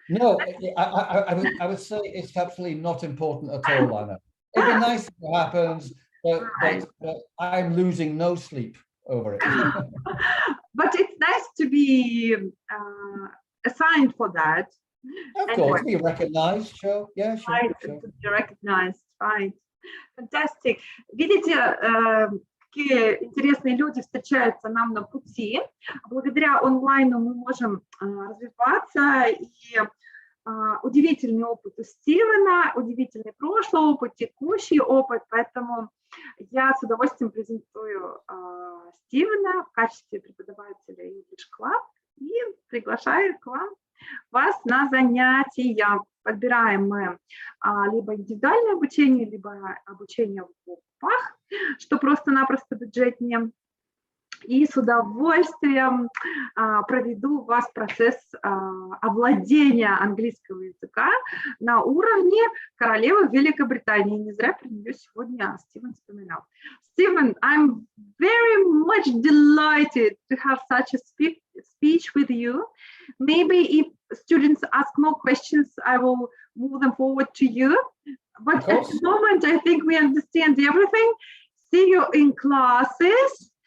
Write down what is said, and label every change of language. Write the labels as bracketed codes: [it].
[en] No, I would say it's absolutely not important at all, Anna. It'd be nice if it happens, but I'm losing no sleep over it. But it's nice to be assigned for that. Of course, be recognized, sure. Yeah, sure. Right, sure. to be recognized, right. Fantastic. [ru] Видите, какие интересные люди встречаются нам на пути. Благодаря онлайну мы можем развиваться, и удивительный опыт у Стивена, удивительный прошлый опыт, текущий опыт, поэтому я с удовольствием презентую Стивена в качестве преподавателя English Club и приглашаю к вас на занятия. Подбираем мы либо индивидуальное обучение, либо обучение в группах, что просто-напросто бюджетнее. И с удовольствием проведу у вас процесс овладения английского языка на уровне королевы Великобритании. Не зря про нее сегодня Стивен вспоминал. [en] Stephen, I'm very much delighted to have such a speech with you. Maybe if students ask more questions, I will move them forward to you. But at the moment, I think we understand everything. See you in classes.